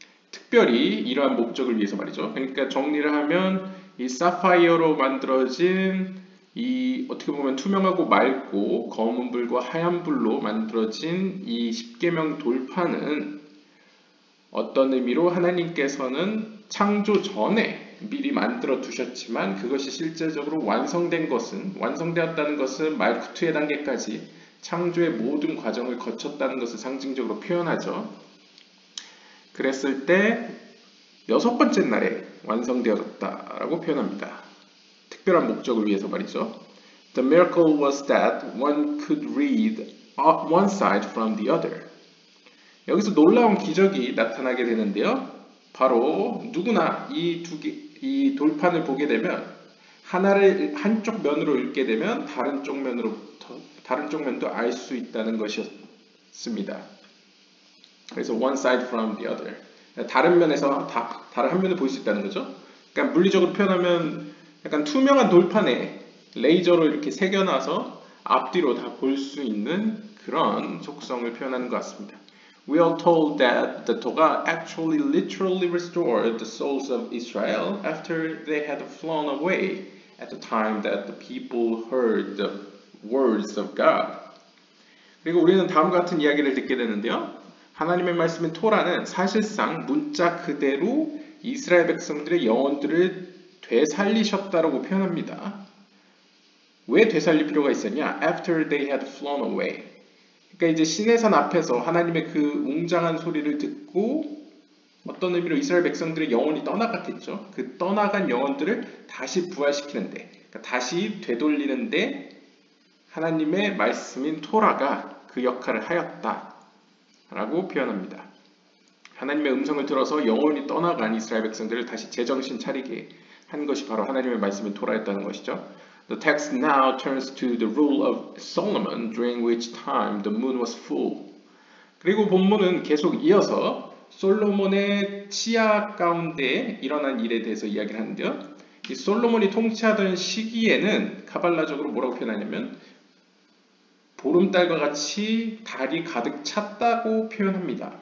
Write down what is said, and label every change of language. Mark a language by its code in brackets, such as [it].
[ko] 특별히 이러한 목적을 위해서 말이죠. 그러니까 정리를 하면 이 사파이어로 만들어진 이 어떻게 보면 투명하고 맑고 검은 불과 하얀 불로 만들어진 이 십계명 돌판은 어떤 의미로 하나님께서는 창조 전에 미리 만들어 두셨지만 그것이 실제적으로 완성되었다는 것은 말쿠트의 단계까지 창조의 모든 과정을 거쳤다는 것을 상징적으로 표현하죠. 그랬을 때 여섯 번째 날에 완성되어졌다라고 표현합니다. 특별한 목적을 위해서 말이죠. [en] The miracle was that one could read one side from the other. [ko] 여기서 놀라운 기적이 나타나게 되는데요. 바로 누구나 이 돌판을 보게 되면 하나를 한쪽 면으로 읽게 되면 다른 쪽 면도 알 수 있다는 것이었습니다. 그래서 [en] one side from the other. [ko] 다른 면에서 다른 한 면을 볼 수 있다는 거죠. 그러니까 물리적으로 표현하면 약간 투명한 돌판에 레이저로 이렇게 새겨놔서 앞뒤로 다 볼 수 있는 그런 속성을 표현하는 것 같습니다. [en] We are told that the Torah actually literally restored the souls of Israel after they had flown away at the time that the people heard the words of God. [ko] 그리고 우리는 다음과 같은 이야기를 듣게 되는데요. 하나님의 말씀인 토라는 사실상 문자 그대로 이스라엘 백성들의 영혼들을 되살리셨다라고 표현합니다. 왜 되살릴 필요가 있었냐? [en] After they had flown away. [ko] 그러니까 이제 시내산 앞에서 하나님의 그 웅장한 소리를 듣고 어떤 의미로 이스라엘 백성들의 영혼이 떠나갔겠죠. 그 떠나간 영혼들을 다시 부활시키는데, 그러니까 다시 되돌리는데 하나님의 말씀인 토라가 그 역할을 하였다라고 표현합니다. 하나님의 음성을 들어서 영혼이 떠나간 이스라엘 백성들을 다시 제정신 차리게 한 것이 바로 하나님의 말씀인 토라였다는 것이죠. [en] The text now turns to the rule of Solomon, during which time the moon was full. [ko] 그리고 본문은 계속 이어서 솔로몬의 치하 가운데 일어난 일에 대해서 이야기를 하는데요. 이 솔로몬이 통치하던 시기에는 카발라적으로 뭐라고 표현하냐면 보름달과 같이 달이 가득 찼다고 표현합니다.